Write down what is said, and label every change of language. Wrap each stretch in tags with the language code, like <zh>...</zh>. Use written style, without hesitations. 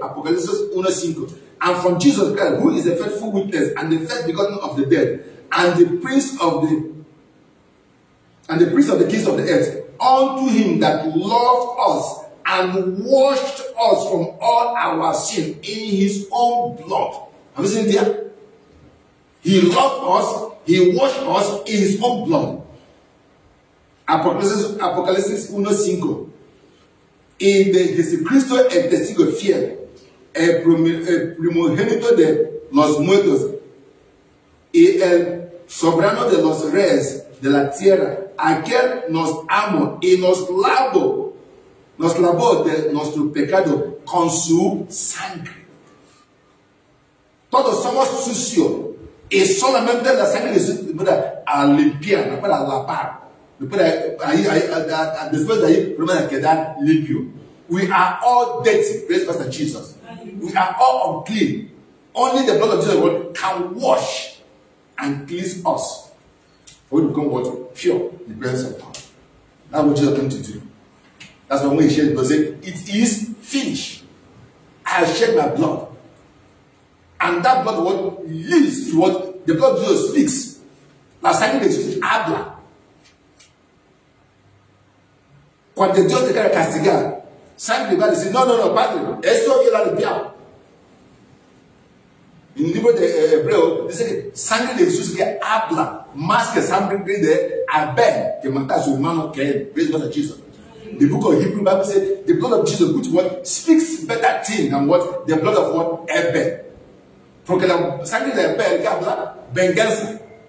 <en>Apocalypse 1:5. And from Jesus Christ, who is a faithful witness and the first begotten of the dead, and the prince of the kings of the earth, unto him that loved us and washed us from all our sin in his own blood. Have you seen it there? He loved us, he washed us in his own blood.</en> <es>Apocalipsis 1:5. Y de Jesucristo el testigo fiel, el primogénito de los muertos y el soberano de los reyes de la tierra, aquel nos amó y nos lavó de nuestro pecado con su sangre. Todos somos sucios. Y solamente la sangre de Jesús me puede limpiar, me puede lavar. Después de ahí, me quedar limpio.</es> <en>We are all dirty, praise Pastor Jesus. We are all unclean. Only the blood of Jesus can wash and cleanse us. We become what? Pure in the presence of God. That's what Jesus came to do. That's why when he shed the blood, he said, it is finished. I have shed my blood. And that blood what leads to what the blood of Jesus speaks.</en> <es>La sangre de Jesús habla. Cuando Dios te quiere castigar, sangre va a decir, no, Padre, esto yo lo limpiado. En el libro de Hebreo dice que sangre de Jesús que habla más que sangre de Abel que mata a su hermano Cain.</es> <en>Praise God, Jesus. The book of Hebrew Bible says the blood of Jesus, which what speaks better thing than what the blood of what Abel.</en> <es>Porque la sangre de Abel que habla venganza.</es>